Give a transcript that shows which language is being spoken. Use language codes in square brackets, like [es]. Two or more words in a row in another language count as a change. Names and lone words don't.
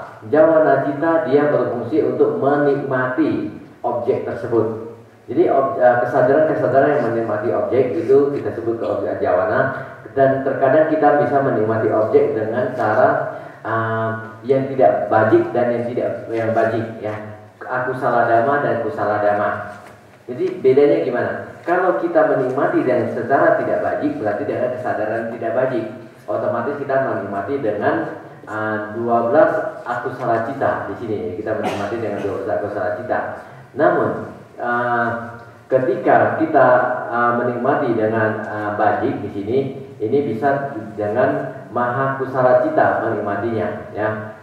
[pi] Jawana Cita [id] dia berfungsi untuk menikmati objek tersebut. Jadi kesadaran-kesadaran yang menikmati objek itu kita sebut ke objek Jawana. Dan terkadang kita bisa menikmati objek dengan cara yang tidak bajik dan yang bajik, ya. [pi] Akusala dhamma dan kusala dhamma. [id] Jadi bedanya gimana? Kalau kita menikmati dengan secara tidak bajik, berarti dengan kesadaran tidak bajik. Otomatis kita menikmati dengan 12 [pi] akusala cita [id] di sini. Kita menikmati dengan 12 [pi] akusala cita. [id] Namun ketika kita menikmati dengan bajik di sini, ini bisa dengan [pi] maha kusala cita [id] menikmatinya, ya.